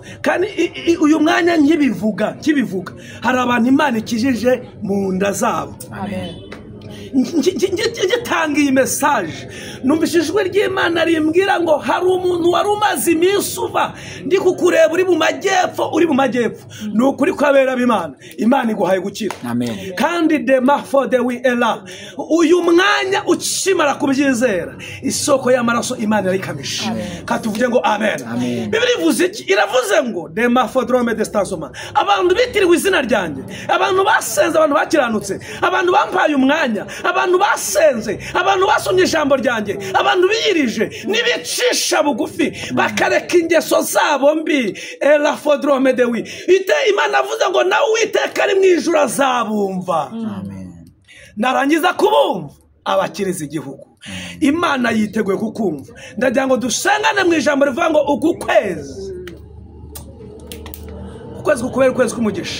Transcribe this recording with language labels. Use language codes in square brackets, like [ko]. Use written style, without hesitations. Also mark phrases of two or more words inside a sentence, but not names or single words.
[rw] Kandi uyu mwanya nkibivuga hari abantu Imana ikijije mu nda zabo. Ngitanga iyi message, numvishijwe ry'Imana rimbwira ngo hari umuntu wari umaze iminsi uva ndi kukureba uri mu majyepfo, nukuri kwabera b'Imana, Imana iguhaye gukira. Kandi de mafode wi ela, uyu mwanya ukimara kubyizera isoko y'amaraso Imana yarikamisha. Katuvuge ngo amen. Bibiri ivuze iki? Iravuze ngo de mafodrome de stansoma, abantu bitiriwe izina ryanjye, abantu basenze, abantu bakiranutse, abantu bampaye umwanya, abantu basenze, abantu basomye ijambo ryanjye, abantu biyirije nibicisha bugufi bakareka ingeso zabo mbi. Ela fodrome de wi ite Imana avuze ngo nawe Uwiteka ari mu ijuru azabumva. Narangiza kubumva abakiriza igihugu, Imana yiteguye kukumva. Ndagira ngo dusengane mu ijambo rivuga ngo uku kwezi kukubera ukwezi k'umugisha.